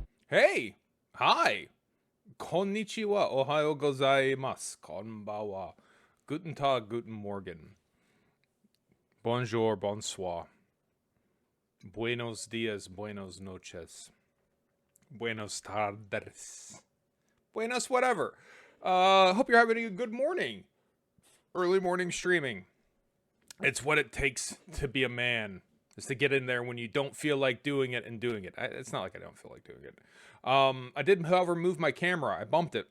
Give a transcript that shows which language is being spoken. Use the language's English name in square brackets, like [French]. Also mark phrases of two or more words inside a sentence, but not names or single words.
[English] Hey! Hi! [Japanese] こんにちは、おはようございます、こんばんは. [German] Guten Tag, guten Morgen. [French] Bonjour, bonsoir. [Spanish] Buenos dias, buenos noches. Buenos tardes. Buenos whatever. [English] Hope you're having a good morning. Early morning streaming. It's what it takes to be a man. Is to get in there when you don't feel like doing it and doing it. It's not like I don't feel like doing it. I did, however, move my camera. I bumped it.